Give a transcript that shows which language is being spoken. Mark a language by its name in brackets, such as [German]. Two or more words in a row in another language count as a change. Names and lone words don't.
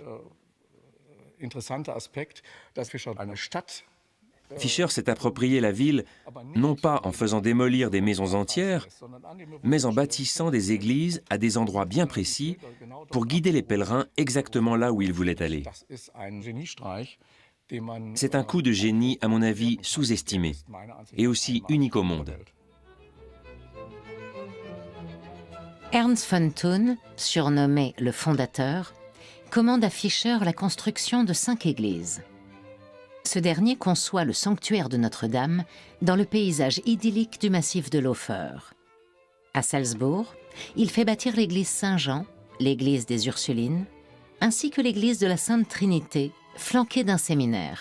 [French] Fischer s'est approprié la ville non pas en faisant démolir des maisons entières, mais en bâtissant des églises à des endroits bien précis pour guider les pèlerins exactement là où ils voulaient aller. C'est un coup de génie, à mon avis, sous-estimé, et aussi unique au monde. Ernst von Thun, surnommé le fondateur, commande à Fischer la construction de 5 églises. Ce dernier conçoit le sanctuaire de Notre-Dame dans le paysage idyllique du massif de l'Ofer. À Salzbourg, il fait bâtir l'église Saint-Jean, l'église des Ursulines, ainsi que l'église de la Sainte Trinité, flanquée d'un séminaire.